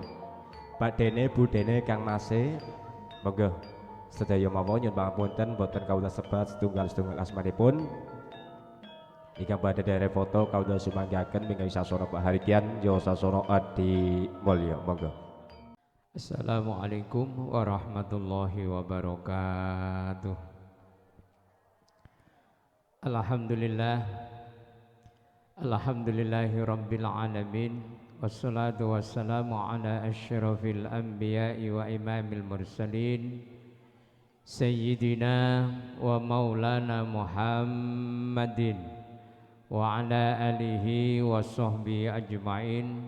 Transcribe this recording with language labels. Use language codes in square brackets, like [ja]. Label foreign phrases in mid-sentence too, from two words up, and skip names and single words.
[jv] Pak Dene Bu Dene Kang Mase monggo sedaya mawon nyuwun pangapunten boten kawula sebat setunggal asmanipun. Ingkang badhe derek foto kawula sumanggaken menawi sasana pahargyan yo sasana Adi Mulya. Monggo. [ar] السلام عليكم ورحمة الله وبركاته. Alhamdulillah. الحمد لله رب العالمين. والصلاة والسلام على أشرف الأنبياء وإمام المرسلين سيدنا ومولانا محمد وعلى آله وصحبه أجمعين.